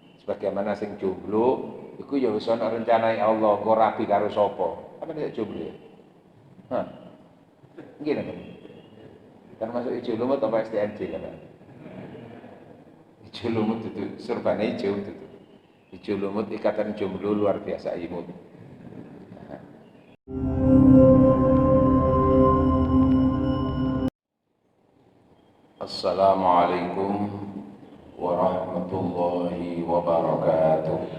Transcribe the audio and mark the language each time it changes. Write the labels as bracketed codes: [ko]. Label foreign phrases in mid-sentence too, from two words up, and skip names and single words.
[jv] Sebagaimana sing jomblo iku ya wis ana rencanane Allah, kok rabi karo sapa. Apa nek jomblo ya? Hah. Nggih napa? [id] Kan masuk [jv] ijo lumut [id] apa STMJ kan? [jv] Ijo lumut [id] itu [jv] serbane ijo [id] itu. [jv] Ijo lumut [id] ikatan jomblo luar biasa imut. [ar] السلام عليكم ورحمة الله وبركاته.